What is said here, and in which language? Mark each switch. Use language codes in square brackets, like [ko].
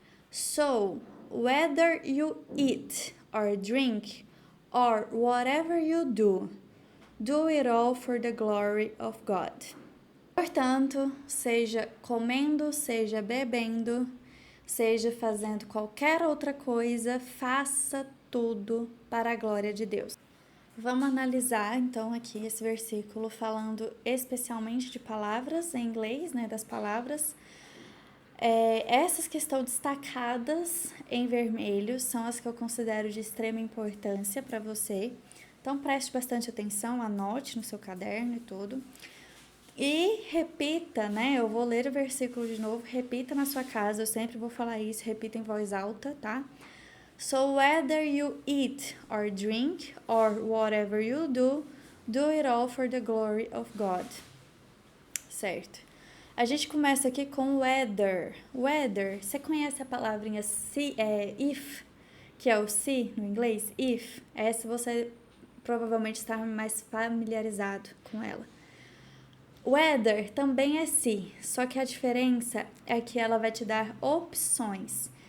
[en] So, whether you eat or drink or whatever you do, do it all for the glory of God. [pt] Portanto, seja comendo, seja bebendo, seja fazendo qualquer outra coisa, faça tudo para a glória de Deus. Vamos analisar então aqui esse versículo falando especialmente de palavras em inglês, né, das palavras. Essas que estão destacadas em vermelho são as que eu considero de extrema importância para você. Então preste bastante atenção, anote no seu caderno e tudo. E repita, né? Eu vou ler o versículo de novo, repita na sua casa, eu sempre vou falar isso, repita em voz alta, tá? [en] So whether you eat or drink or whatever you do, do it all for the glory of God. [pt] Certo. A gente começa aqui com whether. Whether, você conhece a palavrinha if, que é o se no inglês? If. Essa você provavelmente está mais familiarizado com ela. Whether também é se, só que a diferença é que ela vai te dar opções.